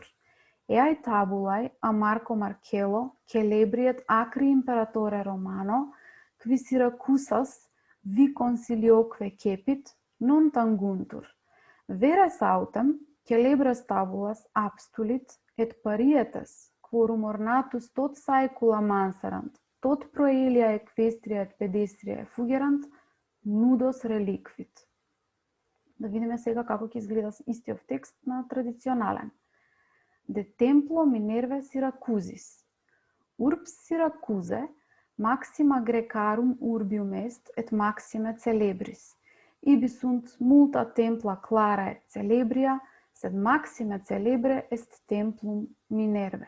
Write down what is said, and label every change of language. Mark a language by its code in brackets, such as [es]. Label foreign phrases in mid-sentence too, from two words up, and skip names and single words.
[la] Eae tabulae a Marco Marcello Celebriet acri imperatore Romano, qui Syracusas vi consilioque cepit, non tanguntur. Veres autem Celebres tabulas abstulit et parietes, quorum ornatus tot saecula manserant, tot proelia equestria et pedestria fugerant, nudos reliquit. [mk] Да видиме сега како ќе изгледа истиот текст на традиционален. [la] De templo Minervae Syracusis. Urbs Syracusae maxima Graecarum urbium est et maxime Celebris. Ibi sunt multa templa clara et Celebria, sed maxime Celebre est templum Minervae.